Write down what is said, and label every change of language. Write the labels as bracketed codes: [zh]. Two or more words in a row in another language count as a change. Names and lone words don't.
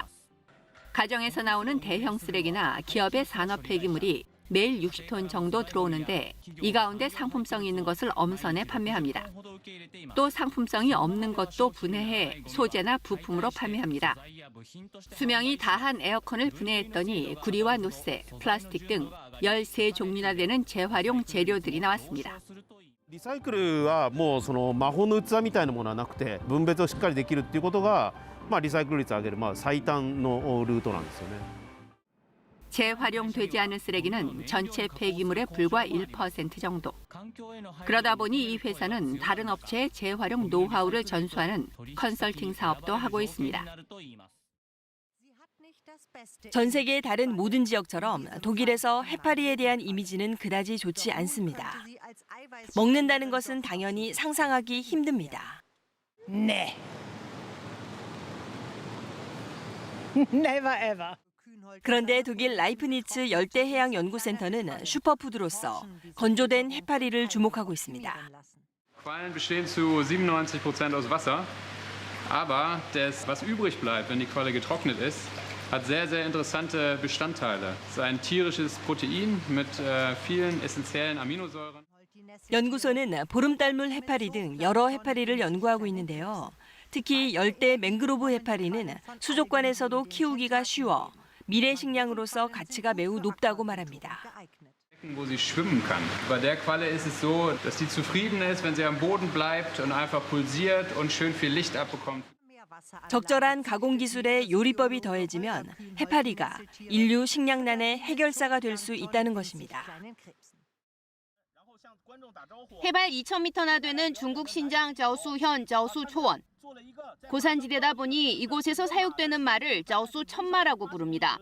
[ko] 가정에서 나오는 대형 쓰레기나 기업의 산업 폐기물이 매일 60톤 정도 들어오는데 이 가운데 상품성이 있는 것을 엄선해 판매합니다. 또 상품성이 없는 것도 분해해 소재나 부품으로 판매합니다. 수명이 다한 에어컨을 분해했더니 구리와 노쇠, 플라스틱 등 13종류나 되는 재활용 재료들이 나왔습니다. [ja] リサイクルはもうその魔法の器みたいなものはなくて分別をしっかりできるっていうことがリサイクル率を上げる最短のルートなんですよね。 [ko] 재활용되지 않은 쓰레기는 전체 폐기물의 불과 1% 정도. 그러다 보니 이 회사는 다른 업체의 재활용 노하우를 전수하는 컨설팅 사업도 하고 있습니다. 전 세계의 다른 모든 지역처럼 독일에서 해파리에 대한 이미지는 그다지 좋지 않습니다. 먹는다는 것은 당연히 상상하기 힘듭니다. 네. [en] Never ever. [ko] 그런데 독일 라이프니츠 열대해양연구센터는 슈퍼푸드로서 건조된 해파리를 주목하고 있습니다. [de] Quallen bestehen zu 97% aus Wasser, aber das, was übrig bleibt, wenn die Qualle getrocknet ist, hat sehr, sehr interessante Bestandteile. Es ist ein tierisches Protein mit vielen essentiellen Aminosäuren. [ko] 연구소는 보름달물 해파리 등 여러 해파리를 연구하고 있는데요. 특히 열대 맹그로브 해파리는 수족관에서도 키우기가 쉬워 미래 식량으로서 가치가 매우 높다고 말합니다. [de] Wo sie schwimmen kann. Bei der Qualle ist es so, dass sie zufrieden ist, wenn sie am Boden bleibt und einfach pulsiert und schön viel Licht abbekommt. [ko] 적절한 가공 기술에 요리법이 더해지면 해파리가 인류 식량난의 해결사가 될 수 있다는 것입니다. 해발 2,000m나 되는 중국 신장 저수현 저수초원. 고산지대다 보니 이곳에서 사육되는 말을 저수 천마라고 부릅니다.